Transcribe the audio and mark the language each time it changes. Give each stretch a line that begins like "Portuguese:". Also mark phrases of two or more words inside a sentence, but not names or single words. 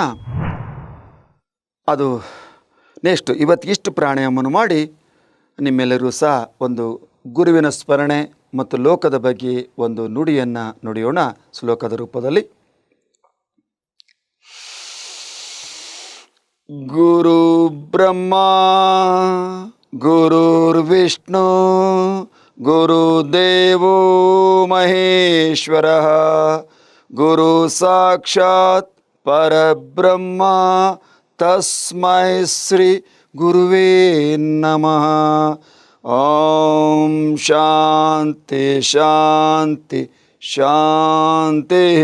Kannada: ಅದು ನೆಕ್ಸ್ಟ್ ಇವತ್ತಿಗಿಷ್ಟು ಪ್ರಾಣಾಯಾಮವನ್ನು ಮಾಡಿ ನಿಮ್ಮೆಲ್ಲರೂ ಸಹ ಒಂದು ಗುರುವಿನ ಸ್ಮರಣೆ ಮತ್ತು ಲೋಕದ ಬಗ್ಗೆ ಒಂದು ನುಡಿಯನ್ನು ನುಡಿಯೋಣ ಶ್ಲೋಕದ ರೂಪದಲ್ಲಿ.
Sanskrit: ಗುರು ಬ್ರಹ್ಮ ಗುರುರ್ವಿಷ್ಣು ಗುರುದೇವೋ ಮಹೇಶ್ವರಃ ಗುರು ಸಾಕ್ಷಾತ್ ಪರಬ್ರಹ್ಮ ತಸ್ಮೈ ಶ್ರೀ ಗುರುವೇ ನಮಃ. ಓಂ ಶಾಂತಿ ಶಾಂತಿ ಶಾಂತಿ.